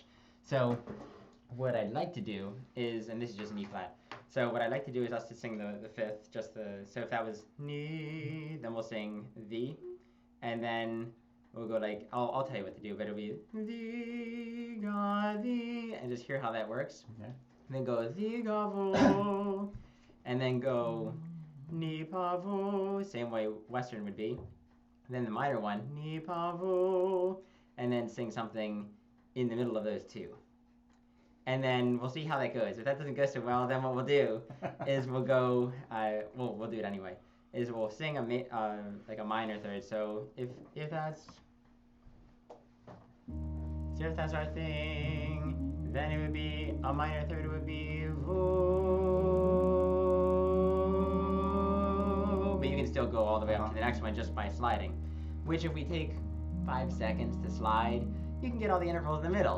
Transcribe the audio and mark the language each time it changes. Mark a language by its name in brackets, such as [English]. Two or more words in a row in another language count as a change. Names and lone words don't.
[English] So what I'd like to do is, and this is just an E flat, so what I'd like to do is us to sing the fifth, so if that was ni, then we'll sing the, and then we'll go like, I'll tell you what to do, but it'll be the, ga, the, and just hear how that works. Okay. And then go the, ga, vo, and then go ni, pa, vo, same way Western would be. And then the minor one, ni, pa, vo, and then sing something in the middle of those two. And then we'll see how that goes. If that doesn't go so well, then what we'll do is we'll go, we'll do it anyway, is we'll sing like a minor third. So if that's our thing, then it would be, a minor third would be vo, but you can still go all the way up to the next one just by sliding, which if we take 5 seconds to slide, you can get all the intervals in the middle.